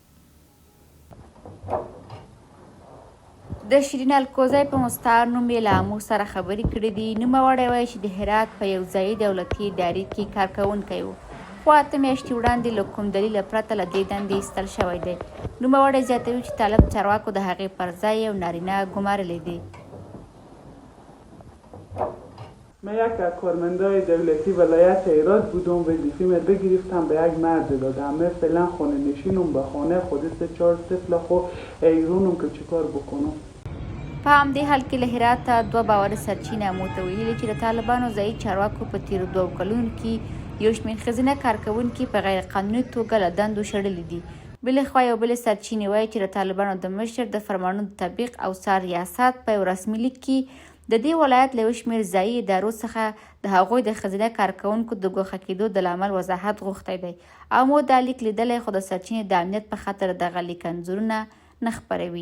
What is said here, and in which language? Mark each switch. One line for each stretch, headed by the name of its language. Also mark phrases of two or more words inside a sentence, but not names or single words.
Pashto: د شیرین الکوزی په مستعار نوم یې له امو سره خبرې کړې دي. نوموړی وایي چې د هرات په یو ځایي دولتي ادارې کې کارکوونکی و خو 8 میاشتې وړاندې له کوم دلیل پرته له دې دندې ایستل شوی دی. نوموړی زیاتوي چې طالب چارواکو د هغې پر ځای یو نارینه ګمارلی دی.
Persian: من یک از کارمندای دولتی ولایت هرات بودم، وظیفه بگرفتم به یک مرد دادم. من فعلا خانه نشینم، به خانه خود 3-4 طفل خو ایرونم که چیکار بکنم.
Pashto: په همدې حال کې له هراته 2 باوري سرچینې امو ته ویلي چې د طالبانو ځایي چارواکو په تیرو 2 کلونو کې یو شمېر ښځینه کارکوونکي په غیر قانوني توګه له دندو شړلي دي. بلخوا یو بلې سرچینې وایي چې د طالبانو د مشر د فرمانونو د تطبیق او څار ریاست په یو رسمي لیک کې د دې ولایت له یو شمېر ځایي ادارو څخه د هغوی د ښځینه کارکوونکو د ګوښه کېدو د لامل وضاحت غوښتی دی او مو دا لیک لیدلی خو د سرچینې د امنیت په خاطر دغه لیک انځورونه نه خپروي.